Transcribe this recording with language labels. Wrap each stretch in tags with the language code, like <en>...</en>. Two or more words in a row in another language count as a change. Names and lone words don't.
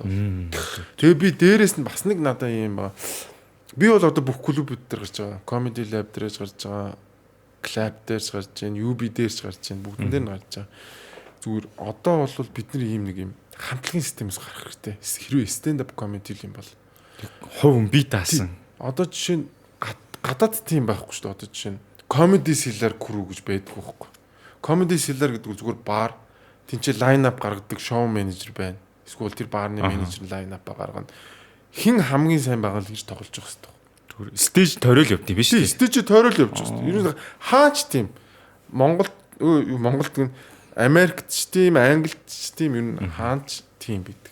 <mn>Тэгээ би дээрээс нь бас нэг надаа юм ба. Би бол одоо бүх клубүүд дээр гарч байгаа. Comedy Lab дээрж гарч байгаа. Club дээрж гарч байна. UB дээрж гарч байна. Бүгдэн дээр нь гарч байгаа. Зүгээр одоо бол бидний ийм нэг юм хамтлагийн системээс гарах хэрэгтэй. Хэрвээ</mn> <en>stand up comedy</en> <mn>юм бол хувь би таасан. Одоо жишээ нь гадаад тийм байхгүй шүү дээ. Одоо жишээ нь comedy cellar crew гэж байдаг байхгүй. Comedy cellar гэдэг нь зүгээр бар тэнцээ</mn> <en>line up</en> <mn>гаргадаг шоу менежер байна. Эсвэл тэр баарны менежер</mn> <en>line up</en> <mn>гаргана. Хин хамгийн сайн байгаа л гэж тоглож байгаа хэвээр. Стейж тойрол явд юм биш үү? Стейж тойрол явж байгаа хэвээр. Ер нь хаач тийм Монголд гэн Америкт ч тийм, Англид ч тийм ер нь хаач тийм байдаг.</mn>